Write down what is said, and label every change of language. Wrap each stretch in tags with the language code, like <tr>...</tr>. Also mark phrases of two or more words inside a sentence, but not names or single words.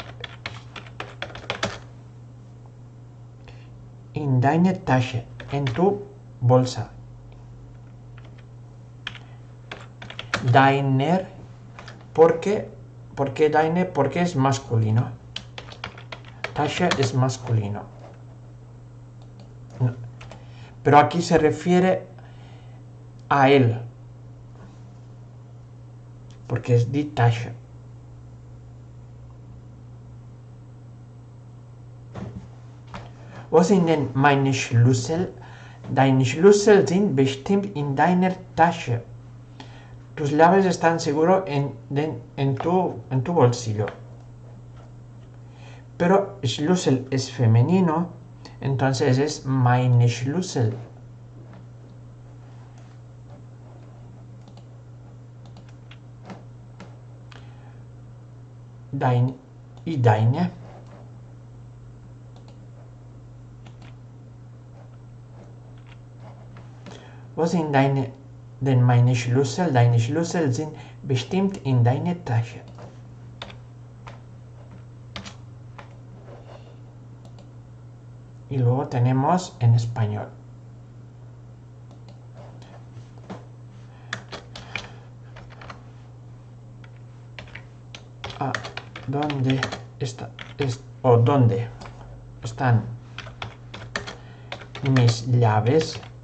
<de>in deine Tasche,</de> <es>en tu bolsa. Deiner, ¿por qué deine? Porque es masculino. Tasche es masculino. No. Pero aquí se refiere a él. Porque es</es> <de>die Tasche. Wo sind denn meine Schlüssel? Deine Schlüssel sind bestimmt in deiner Tasche.</de> <es>Tus llaves están seguro en tu bolsillo. Pero Schlüssel es femenino, entonces es</es> <de>meine Schlüssel. Dein y deine. Wo sind denn meine Schlüssel? Deine Schlüssel sind bestimmt in deiner Tasche.</de> <es>Y luego tenemos en español. ¿Dónde dónde están mis llaves?</es>